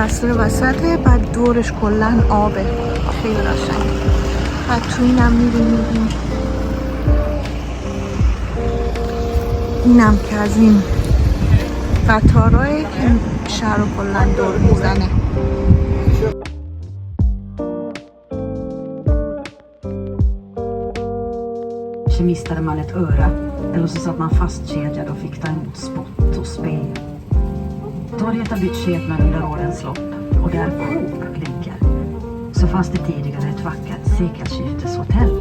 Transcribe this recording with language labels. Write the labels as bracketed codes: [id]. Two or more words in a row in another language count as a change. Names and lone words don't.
[fa] میره وسطه، بعد دورش کلن آبه، خیلی قشنگه. بعد تو اینم میبینیم، اینم که از این قطارهایی که شهر رو کلن دور میزنه. [sv] Mistade man ett öra eller så satt man fastkedjad och fick ta emot spott och spe. Torget har bytt skepnad under årens lopp och där Coop ligger så fanns det tidigare ett vackert sekelskifteshotell.